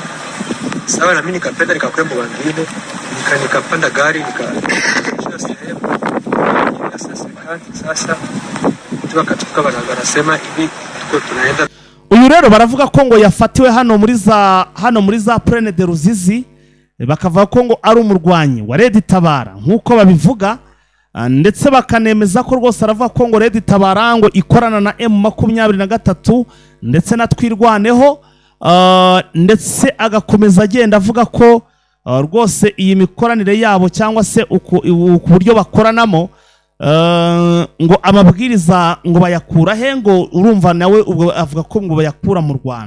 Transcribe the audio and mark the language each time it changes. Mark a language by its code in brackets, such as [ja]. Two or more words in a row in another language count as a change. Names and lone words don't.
[sw] Sawa na mimi nikapenda nikakuya mu bangine nikapanda gari nikashia sehemu sasa tukatuka wanasema hivi tuko tunaenda. [rw] Uyu rero baravuga ko ngo yafatiwe hano muri za Plaine de Ruzizi, bakavuga ko ngo ari umurwanyi wa Red Tabara nkuko babivuga, ndetse bakanemeza ko rwose aravuga ko ngo Red Tabara ngo ikorana na M23 ndetse na Twirwaneho, ndetse agakomeza agenda avuga ko rwose iyi mikoranire yabo cyangwa se ku buryo bakoranamo ngo amabwiriza ngo bayakura he, ngo urumva nawe ubwo avuga ko ngo bayakura mu Rwanda.